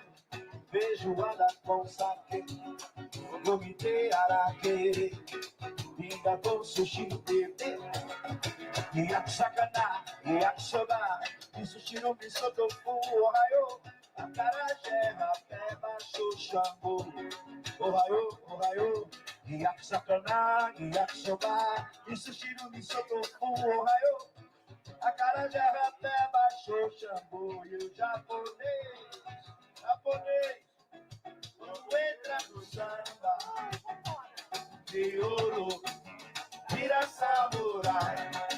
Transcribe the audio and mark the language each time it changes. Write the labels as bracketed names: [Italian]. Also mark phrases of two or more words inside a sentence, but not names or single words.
[Portuguese] Vejo anda com saque, gomite araque, pinga com sushi bebê. Yakusakana, yakusoba, sushi no miso tofu, ohayo. Acarajé, rapé, baixo, xambu, [Japanese] おはよう、おはよう. Yakusakana, yakusoba, sushi no miso tofu, ohayo. [Portuguese] Acarajé, rapé, baixo, xambu, e o japonês, quando entra no samba, de ouro, vira samurai.